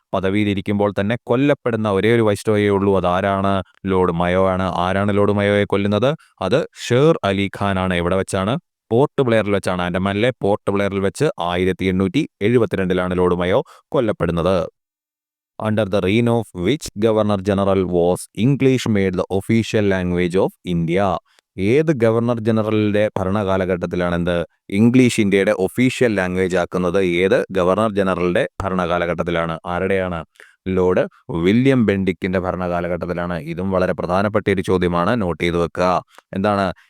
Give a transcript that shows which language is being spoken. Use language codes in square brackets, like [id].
[ml] പദവിയിലിരിക്കുമ്പോൾ തന്നെ കൊല്ലപ്പെടുന്ന ഒരേ ഒരു വൈസ്രോയേ ഉള്ളൂ. അതാരാണ്? ലോർഡ് മയോ ആണ്. ആരാണ് ലോർഡ് മയോയെ കൊല്ലുന്നത്? അത് ഷേർ അലി ഖാൻ ആണ്. എവിടെ വെച്ചാണ്? പോർട്ട് ബ്ലെയറിൽ വെച്ചാണ്. ആൻഡമാനിലെ പോർട്ട് ബ്ലെയറിൽ വെച്ച് 1872 Lord Mayo കൊല്ലപ്പെടുന്നത്. [en] Under the reign of which Governor General was English made the official language of India? [ml] ഏത് ഗവർണർ ജനറലിന്റെ ഭരണകാലഘട്ടത്തിലാണ് ഇംഗ്ലീഷ് ഇന്ത്യയുടെ ഒഫീഷ്യൽ ലാംഗ്വേജ് ആക്കുന്നത്? ഏത് ഗവർണർ ജനറലിന്റെ ഭരണകാലഘട്ടത്തിലാണ്? ആരുടെയാണ്? Lord William ബെൻഡിക്കിന്റെ ഭരണകാലഘട്ടത്തിലാണ്. ഇതും വളരെ പ്രധാനപ്പെട്ട ഒരു ചോദ്യമാണ്. നോട്ട് ചെയ്ത് വെക്കുക. എന്താണ്?